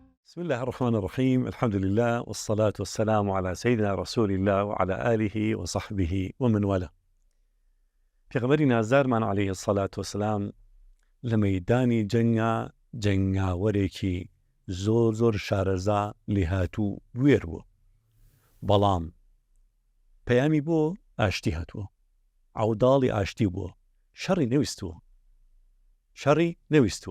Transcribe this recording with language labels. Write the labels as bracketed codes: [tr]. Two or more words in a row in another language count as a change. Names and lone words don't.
[ar] بسم الله الرحمن الرحيم. الحمد لله والصلاة والسلام على سيدنا رسول الله وعلى آله وصحبه ومن والاه. [ckb] پێغەمبەری نازارمان [ar] عليه الصلاة والسلام [ckb] لە مەیدانی جەنگاوەرێکی زۆر شارەزا لێهاتوو وێر بوو، بەڵام پەیامی بۆ ئاشتی هاتووە، عەوداڵی ئاشتی بووە، شەڕی نەویستووە.